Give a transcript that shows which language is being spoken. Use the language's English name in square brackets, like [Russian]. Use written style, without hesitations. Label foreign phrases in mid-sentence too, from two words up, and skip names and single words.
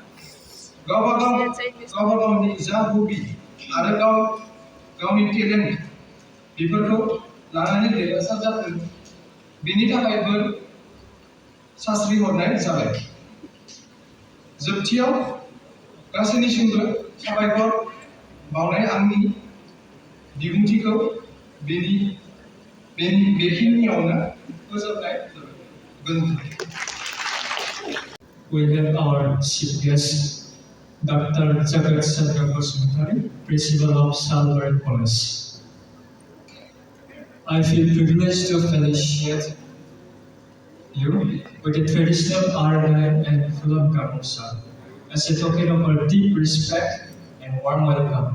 [Bodo] गावनि जा हबि आरो गावनि टेलेन्ट बेफोरखौ लानानै देरहासार जाथों बेनि थाखाय बोर सास्रि हरनाय जाबाय। जोबथियाव गासैनिसिमबो साबायखर बावनाय आंनि बिबुंथिखौ बेखिनियावनो फोजोबनाय जाबाय। गोजोन्थों। [English] We have our chief guest, Dr. Jagat Chandra Basumatari, Principal of Salvary College. I feel privileged to felicitate you with the traditional Arana and Fulam Gamusa as a token of our deep respect and warm welcome.